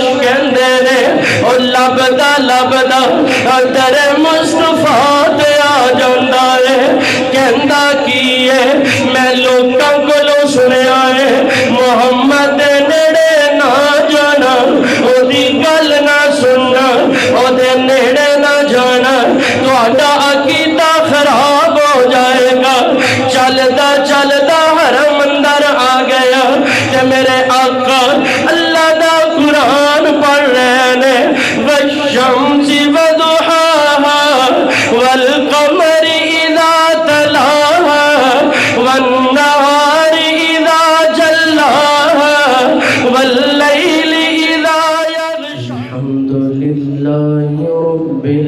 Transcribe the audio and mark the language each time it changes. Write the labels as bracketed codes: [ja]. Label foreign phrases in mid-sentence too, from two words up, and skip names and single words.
[pa] کہندے نے او لبدا لبدا در مصطفیٰ تے آ جاندا ہے کہندا کی ہے میں لوکاں کولوں سنیا ہے محمد دے نیڑے نہ جانا او دی گل نہ سننا او دے نیڑے نہ جانا تہاڈا عقیدہ خراب ہو جائے گا چلدا چلدا حرم اندر آ گیا کہ میرے آقا اللہ دا قرآن پڑھ رہے نے والشمس [ar] وضحاها والقمر اذا تلاها والنهار اذا جلاها والليل اذا يغشى الحمد لله رب